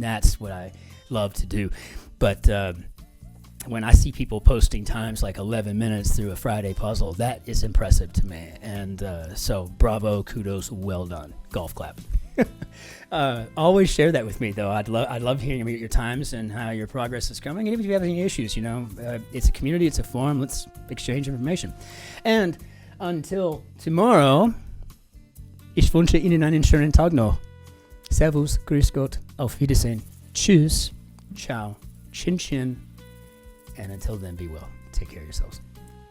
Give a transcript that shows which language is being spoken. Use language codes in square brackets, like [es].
[en] That's what I love to do. But when I see people posting times like 11 minutes through a Friday puzzle, that is impressive to me. And so bravo, kudos, well done. Golf clap. Always share that with me, though. I'd love hearing about your times and how your progress is coming. And if you have any issues, it's a community, it's a forum. Let's exchange information. And until tomorrow, [de] ich wünsche Ihnen einen schönen Tag noch. Servus, grüß Gott, auf Wiedersehen. [en] Tschüss, ciao, Cin-Cin. And until then, be well. Take care of yourselves.